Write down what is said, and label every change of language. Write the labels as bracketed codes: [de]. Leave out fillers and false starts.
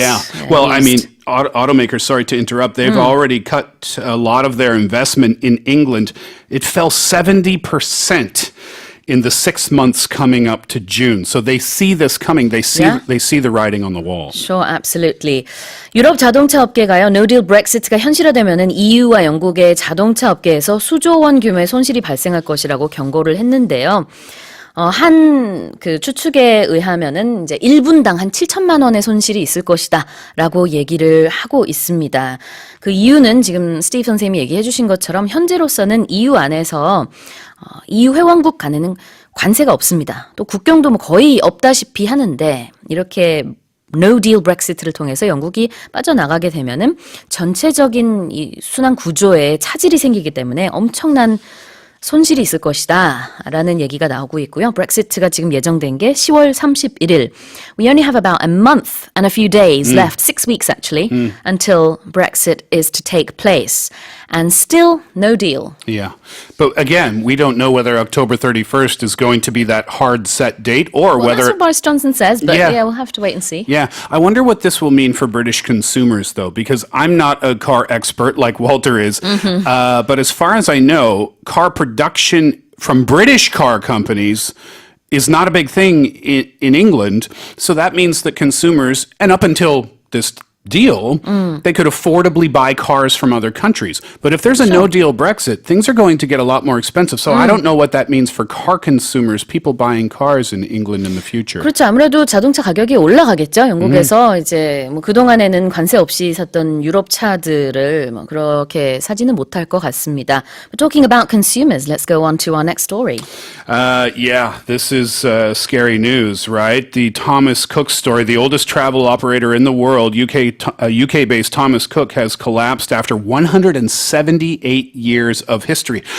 [en] Yeah, well, I mean, automakers, sorry to interrupt, they've already cut a lot of their investment in England. It fell 70% in the 6 months coming up to June. So they see this coming. They see the writing on the wall. Sure, absolutely. [ko] 유럽 자동차 업계가요, no deal Brexit가 현실화되면은 EU와 영국의 자동차 업계에서 수조 원 규모의 손실이 발생할 것이라고 경고를 했는데요. 한 그 추측에 의하면은 이제 1분당 한 7천만 원의 손실이 있을 것이다라고 얘기를 하고 있습니다. 그 이유는 지금 스티브 선생님이 얘기해 주신 것처럼 현재로서는 EU 안에서 EU 회원국 간에는 관세가 없습니다. 또 국경도 뭐 거의 없다시피 하는데 이렇게 No deal Brexit를 통해서 영국이 빠져나가게 되면은 전체적인 이 순환 구조에 차질이 생기기 때문에 엄청난 손실이 있을 것이다 라는 얘기가 나오고 있고요. 브렉시트가 지금 예정된 게 10월 31일. [en] We only have about a month and a few days left, 6 weeks actually, until Brexit is to take place. And still no deal. Yeah. But again, we don't know whether October 31st is going to be that hard set date or Well, whether... that's what Boris Johnson says, but Yeah. yeah, we'll have to wait and see. Yeah, I wonder what this will mean for British consumers, though, because I'm not a car expert like Walter is. But as far as I know, car production from British car companies is not a big thing in England. So that means that consumers, and up until this deal, they could affordably buy cars from other countries. But if there's a no-deal Brexit, things are going to get a lot more expensive. So I don't know what that means for car consumers, people buying cars in England in the future. [ko] 그렇죠. 아무래도 자동차 가격이 올라가겠죠. 영국에서 이제 뭐 그동안에는 관세 없이 샀던 유럽 차들을 뭐 그렇게 사지는 못할 것 같습니다. [en] But talking about consumers, let's go on to our next story. Yeah, this is scary news, right? The Thomas Cook story, the oldest travel operator in the world, UK-based Thomas Cook has collapsed after 178 years of history.